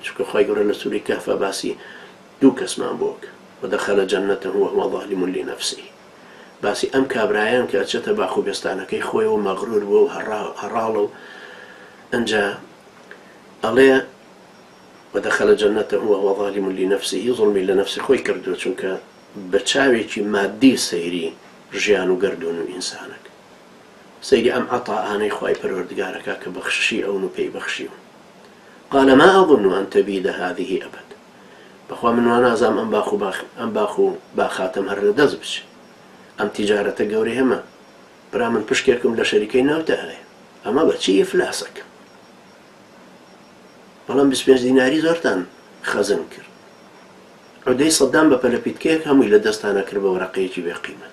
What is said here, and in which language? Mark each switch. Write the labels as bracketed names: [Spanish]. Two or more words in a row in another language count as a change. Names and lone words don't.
[Central Kurdish] چونکە خوای گەورە لە سوورەی کەهف باسی دوو کەسمان بۆکە [Arabic] وەدەخەلە جەنەتەهو وەهوە ظالم لنفسه، [Central Kurdish] باسی ئەم کابرایان کە ئەچێتە باخ و بێستانەکەی خۆیەوە مەغرور بووە و هەڕاڵە و ئەنجا ئەڵێ [Arabic] وەدەخەلە جەنەتەهو وەهوە ظالم لنفسه، [Central Kurdish] ظڵمی لە نەفسی خۆی کردووە چونکە بە چاوێکی مادی سەیری ژیان و گەردون و ئینسانەکە، سەیری ئەم عەتاءانەی خوای پەروەردگارەکە کە بەخششی ئەون و پێی بەخشیون. [Arabic] قال ما أظن أن تبيد هذه أبدا، [Central Kurdish] بەخوا من وا نازام ئەم باخ و باخاتەم هەر لە دەست بچێ، ئەم تیجارەتە گەورەی هەمە برا من پشکێکم لە شەریکەی ناوتە هەیە، ئەمە بەچی ئیفلاسەکە. بەڵام 25 دیناری زۆرتان خەزم کرد، عودەی سەددام بە پەلەپیتکەیەک هەمووی لە دەستانە کرد بە وەرەقەیەکی بێقیمەت.